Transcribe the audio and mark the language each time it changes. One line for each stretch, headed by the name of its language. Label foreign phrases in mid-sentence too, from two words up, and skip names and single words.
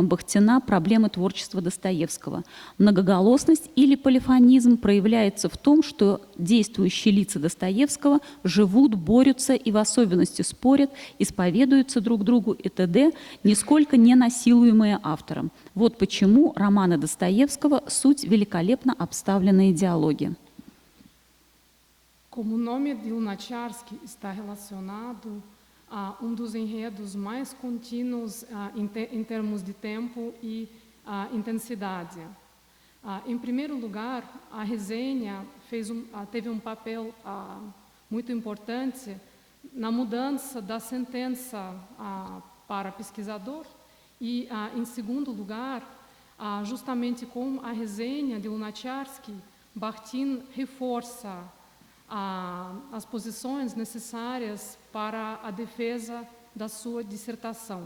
Russian: Бахтина «Проблемы творчества Достоевского». Многоголосность или полифонизм проявляется в том, что действующие лица Достоевского живут, борются и в особенности спорят, исповедуются друг другу и т.д., нисколько не насилуемые автором. Вот почему романы Достоевского – суть великолепно обставленные диалоги.
Portuguese: Como o nome de Lunacharsky está relacionado a dos enredos mais contínuos em termos de tempo e intensidade. Em primeiro lugar, a resenha teve papel muito importante na mudança da sentença para pesquisador e, em segundo lugar, justamente com a resenha de Lunacharsky, Bakhtin reforça as posições necessárias para a defesa da sua dissertação.